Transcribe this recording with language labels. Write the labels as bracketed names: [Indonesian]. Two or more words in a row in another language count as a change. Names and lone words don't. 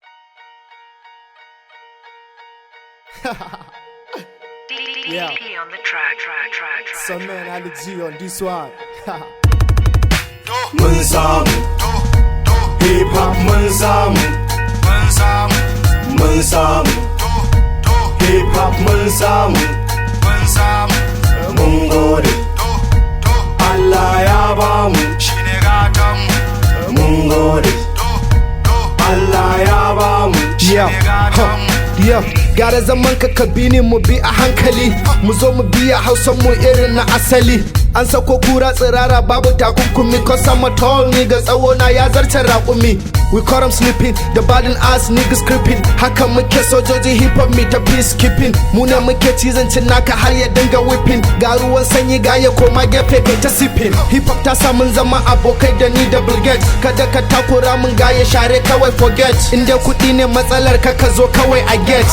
[English] Yeah. D D P on the track, track, track, track, Some man track, Ali track. G on this one. [Hausa] Mun samu. Hip hop mun samu. Mun samu. Hip hop mun samu. Mun gode. Allah ya bamu. Mun gode. Allah ya bamu. [English] Yeah. Huh. Yeah. [Hausa] Gara zaman ka, ka bi ni mu bi a hankali. Mu zo mu biya Hausan mu irin na asali. An sako kura tsirara, babu takunkumi, [English] 'cause I'm a tall nigga, [Hausa] tsawo na ya zarce raƙumi. [English] We caught 'em sleeping, the bad in us niggas creeping. [Hausa] Haka muke sojoji hip hop, me ta peacekeeping. Mu ne muke cizon cin naka har ya dinga whipping. Ga ruwan sanyi, ga ya koma gefe kai ta sipping. Hip hop ta sa mun zama abokai da ni da Bill Gates. Kada ka takura mun, ga ya share kawai forget. In dai kuɗi ne matsalar ka, ka zo kawai a get.